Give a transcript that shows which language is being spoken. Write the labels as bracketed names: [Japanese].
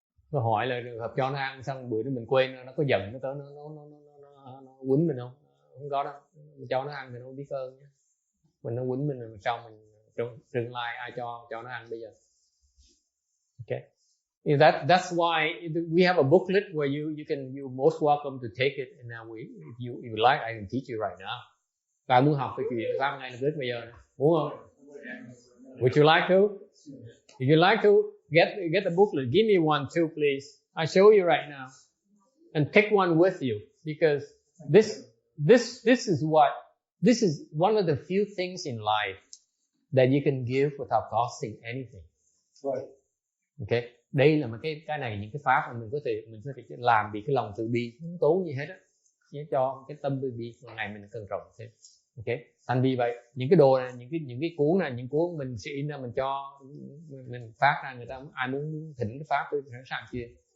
[Vietnamese] Nó hỏi là trường hợp cho nó ăn xong bữa đó mình quên, nó có giận nó tới nó quýnh mình không? Không có đâu. Mình cho nó ăn thì nó không biết ơn nhé. Mình nó quýnh mình rồi sau mình trong tương lai ai cho nó ăn bây giờ. [English] Okay. That's why we have a booklet where you're most welcome to take it, and now if you like, I can teach you right now. [Vietnamese] Các muốn học cái chuyện pháp ngay lập tức bây giờ, muốn không? [English] Would you like to? If you like to get the booklet, give me one too, please. I show you right now, and take one with you because this is one of the few things in life that you can give without costing anything. Right. Okay. [Vietnamese] Đây là một cái này, những cái pháp mà mình có thể làm vì cái lòng từ bi, không tốn gì hết á, chỉ cho cái tâm từ bi một ngày mình cần trọng thêm. Okay. Thành vì vậy những cái đồ này, những cái cuốn này, những cuốn mình sẽ in ra, mình cho mình phát ra, người ta ai muốn thỉnh cái pháp tôi sẵn sàng truyền.